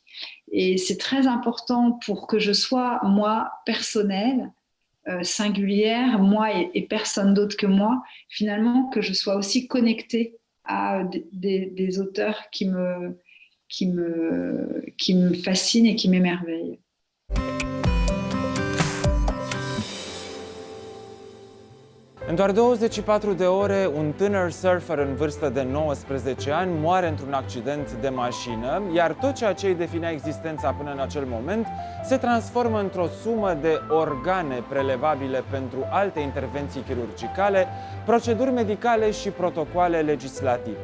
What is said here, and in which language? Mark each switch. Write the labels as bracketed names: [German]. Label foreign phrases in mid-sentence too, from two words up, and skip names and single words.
[French] Et c'est très important pour que je sois, moi, personnelle, singulière, moi et personne d'autre que moi, finalement, que je sois aussi connectée à des auteurs qui me fascinent et qui m'émerveillent. [Romanian] În doar 24 de ore, un tânăr surfer în vârstă de 19 ani moare într-un accident de mașină, iar tot ceea ce îi definea existența până în acel moment se transformă într-o sumă de organe prelevabile pentru alte intervenții chirurgicale, proceduri medicale și protocoale legislative.